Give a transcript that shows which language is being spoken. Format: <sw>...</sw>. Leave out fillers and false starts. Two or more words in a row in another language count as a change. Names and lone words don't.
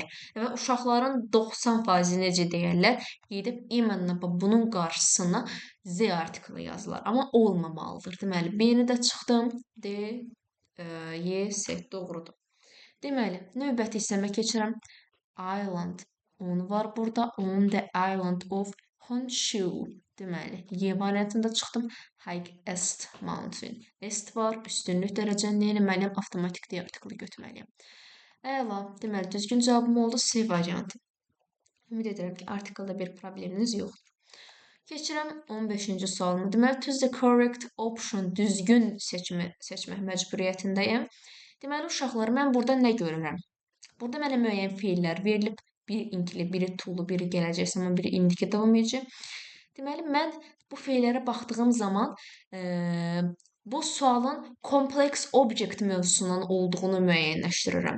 <az>Və uşaqların 90% necə deyərlər, gedib imенно bunun qarşısına Z artiklı yazırlar. Amma olmamalıdır. Deməli, B-ni də çıxdım. D, Y, S doğrudur. Deməli, növbəti hissəmə keçirəm. Island. On var burada.</az> <en>On the island of Honshu.</en> <az>Deməli, Y variantında çıxdım.</az> <en>Highest mountain. Est var.</en> <az>Üstünlük dərəcəni nə eləməliyəm? Avtomatik D artiklı götürməliyəm. Əla. Deməli, düzgün cavabım oldu C variantı. Ümid edirəm ki, artikeldə bir probleminiz yoxdur. Keçirəm 15-ci sualımı. Deməli,</az> <en>choose the correct option,</en> <az>düzgün seçimi seçmək məcburiyyətindəyəm. Deməli, uşaqlar, mən burada nə görürəm? Burada mənə müəyyən feillər verilib. Biri inkili, biri tulu, biri gələcək zaman, biri indiki davam edici. Deməli, mən bu feillərə baxdığım zaman bu sualın kompleks object mövzusundan olduğunu müəyyənləşdirirəm.</az>